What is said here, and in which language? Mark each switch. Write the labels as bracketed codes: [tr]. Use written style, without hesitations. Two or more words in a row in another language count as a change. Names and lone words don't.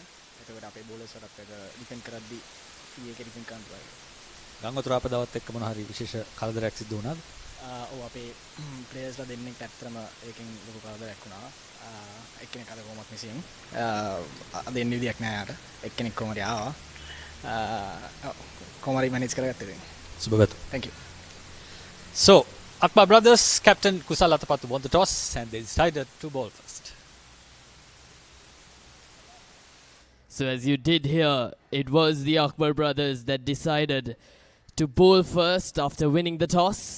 [si] එතකොට අපේ බෝලර්ස් වලත් එක ඩිෆෙන්ඩ් කරද්දී ෆී එකේ ඩිෆෙන්ඩ් කරන්න පුළුවන්. ගංගොතුර අපදාවත් එක්ක මොන හරි විශේෂ කලදරයක් සිදු වුණාද? ඔව් අපේ ප්ලේයර්ස්ලා දෙන්නෙක් ඇත්තටම ඒකෙන් ලොකු කලදරයක් වුණා. එක්කෙනෙක් අද කොහොමත් මිසින්. දෙන්න විදියක් නෑ යාට. එක්කෙනෙක් කොහමද ආවා. කොහොමරි manage කරගත්තේ. Subagatu. [en] Thank you. So, Akbar Brothers captain Kusal Atapattu won the toss and they decided to bowl first. So as you did hear, it was the Akbar Brothers that decided to bowl first after winning the toss.